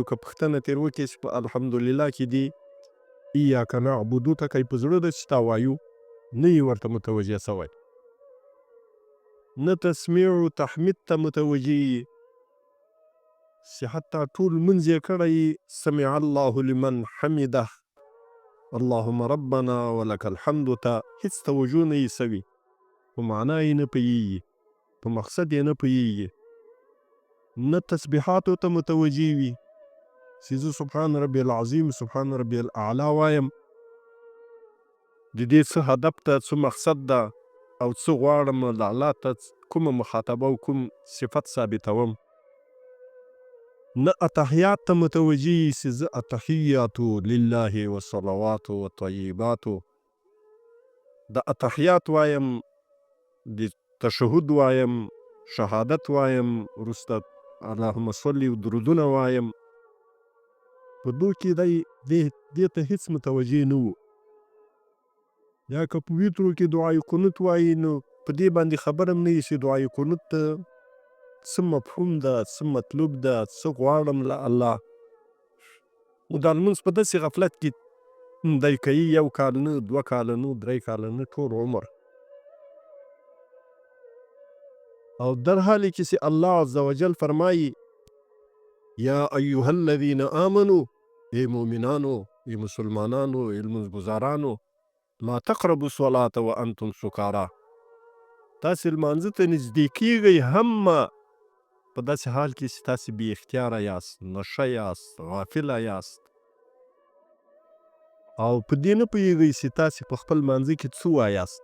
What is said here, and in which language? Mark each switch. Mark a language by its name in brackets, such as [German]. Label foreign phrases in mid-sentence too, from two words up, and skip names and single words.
[Pashto] که پوښتنه ترې وکړي چې په الحمدلله کې دي [Arabic] ایاک نعبدو [Pashto] ته که یې په زړه ده چې تا وایو، نه یې ورته متوجه سوی، نه تسمیع و تحمید ته متوجه یي چې حتی ټول لمونځ یې کړی [Arabic] سمع الله لمن حمده اللهم ربنا ولک الحمد [Pashto] ته هیڅ توجه نه یې سوي، په معنا یې نه پوهیږي، په مقصد یې نه پوهیږي، نه تسبیحاتو ته متوجه وي چې زه [Arabic] سبحان ربي العظیم سبحان ربي الاعلی [Pashto] وایم، د دې څه هدف ته، څه مقصد ده او څه غواړم، د الله ته کومه مخاطبه او کوم صفت ثابتوم. نه اتحیات ته متوجه یي چې زه [Arabic] اتحیاتو لله والصلوات والطیبات، [Pashto] د اتحیات وایم، د تشهد وایم، شهادت وایم، وروسته [Arabic] اللهم صل [Pashto] و درودونه وایم. په دو کې دی دې ته هیڅ متوجه نه و. یا که په ویترو کې دعای قنوت وایي نو په دې باندې خبر هم نه وي چې دعای قنوت ته څه مفهوم ده، څه مطلوب ده، څه غواړم له الله. نو دا لمونځ په داسې غفلت کې دی کوي، 1 کال نه، 2 کاله نه، 3 کاله نه، ټول عمر. او در حالی کې چې الله [Arabic] عز وجل [Pashto] فرمایي [Arabic] یا ایها الذین آمنو، [Pashto] ای مؤمنانو، ای مسلمانانو، ای لمونځګزارانو، [Arabic] لا تقربوا الصلاة وانتم سکارا، [Pashto] تاسې لمانځه ته نږدې کیږئ هم په داسې حال کې چې تاسې بې اختیاره یاست، نشه یاست، غافله یاست او په دې نه پوهیږئ چې تاسې په خپل لمانځه کې څه وایاست.